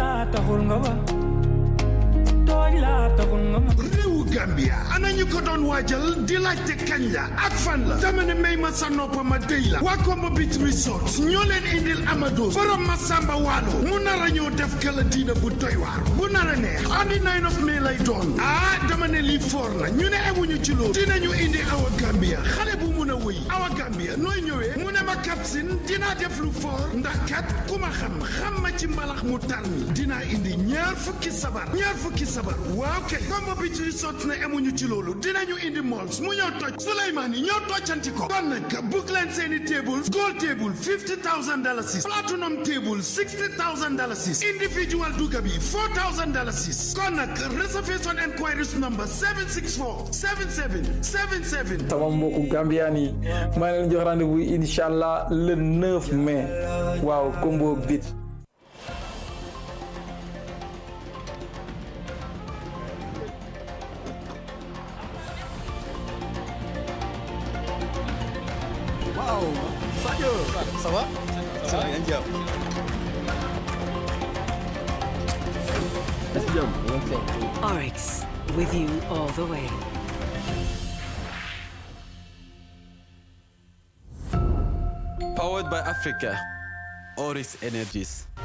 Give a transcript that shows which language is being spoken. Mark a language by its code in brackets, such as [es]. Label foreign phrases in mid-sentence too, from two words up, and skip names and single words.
[wo] réewu Gambia ana ñu ko doon waajal di laajte kañ la ak fan la dama ne may ma sa noppa ma déy la waa Kombo Beach Resort ñoo leen indil Amadou borom Masamba Waalo mu nar a ñëw def kala diina bu doy waar bu nar a neex [en] on the 9 of May [wo] lay doon dama ne lii foor na ñu ne amuñu ci loolu dinañu indi Awa Gambia xale bu mun a wëy Awa Gambia nooy ñëwee mu ne ma kapsin dinaa def lu foor ndax kat ku ma xam ma ci mbalax mu tar mi dinaa indi ñaar fukki sabar waaw kay Kombo Beach Resort ne amuñu ci loolu dinañu indi malls mu ñëw toj Souleymane yi ñëw tojcanti ko kon nag book leen seeni tables [en] gold table $50,000 platinum table $60,000 individual [wo] duga bi $4,000 kon nag [en] reservation enquiries number 764-7777 [wo] sama mbokku Gambien yi maa leen jox rendez-vous inshallah [fr] le 9 mai [wo] waaw Kombo Beach. [fr] Ça va? Ça va, bien. [en] Oryx, with you all the way. Powered by Africa, Oryx Energies.